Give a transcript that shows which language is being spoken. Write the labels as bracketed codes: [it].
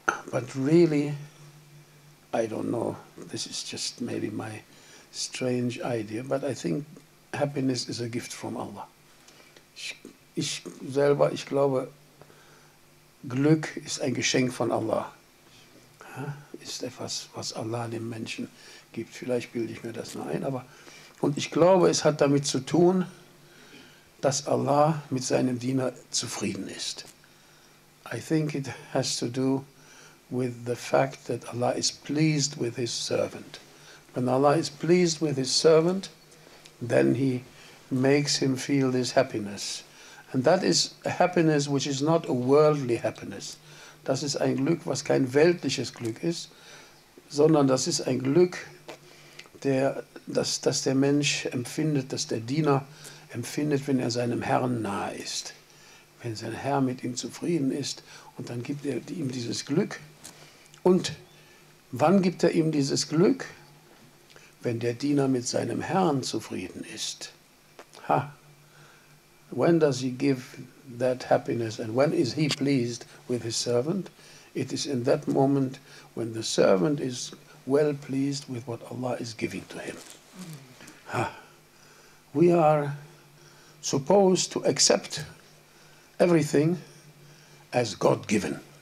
[en] But really, I don't know, this is just maybe my strange idea, but I think happiness is a gift from Allah. [de] Ich selber, ich glaube, Glück ist ein Geschenk von Allah. Ja, ist etwas, was Allah dem Menschen gibt. Vielleicht bilde ich mir das nur ein, aber und ich glaube, es hat damit zu tun, dass Allah mit seinem Diener zufrieden ist. [en] I think it has to do with the fact that Allah is pleased with his servant. When Allah is pleased with his servant, then he makes him feel this happiness. And that is a happiness which is not a worldly happiness. [de] Das ist ein Glück, was kein weltliches Glück ist, sondern das ist ein Glück, das der Mensch empfindet, dass der Diener empfindet, wenn er seinem Herrn nahe ist. Wenn sein Herr mit ihm zufrieden ist und dann gibt er ihm dieses Glück. Und wann gibt er ihm dieses Glück? Wenn der Diener mit seinem Herrn zufrieden ist. Ha! [en] When does he give that happiness and when is he pleased with his servant? It is in that moment when the servant is well pleased with what Allah is giving to him. Ha! We are supposed to accept everything as God-given.